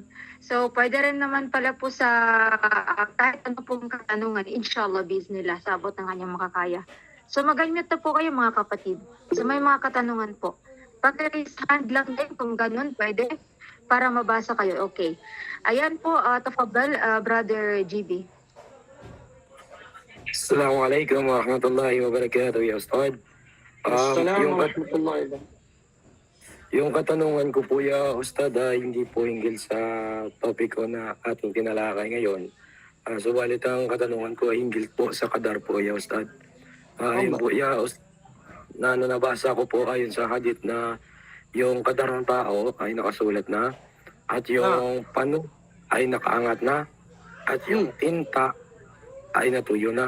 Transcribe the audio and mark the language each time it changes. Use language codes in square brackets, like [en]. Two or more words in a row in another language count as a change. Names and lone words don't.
[tl] So, pwede rin naman pala po sa kahit ano pong katanungan, [ar] إن شاء الله، بسم الله, [tl] sabot ng kanyang makakaya. So, mag-admit na po kayo mga kapatid. So, may mga katanungan po. Pag-raise hand lang din kung ganun, pwede, para mabasa kayo. Okay. Ayan po, tafadhal, Brother GB. [ar] السلام عليكم ورحمة الله وبركاته, يا أستاذ. [tl] Yung katanungan ko po, [ar] يا أستاذ, [tl] hindi po hinggil sa topic ko na ating tinalakay ngayon. Subalit ang katanungan ko ay hinggil po sa kadar po, [ar] يا أستاذ. [tl] Ayun po, [ar] يا أستاذ, [tl] na nabasa ko po ayon sa hadith na yung kadar ng tao ay nakasulat na at yung pano ay nakaangat na at yung tinta ay natuyo na.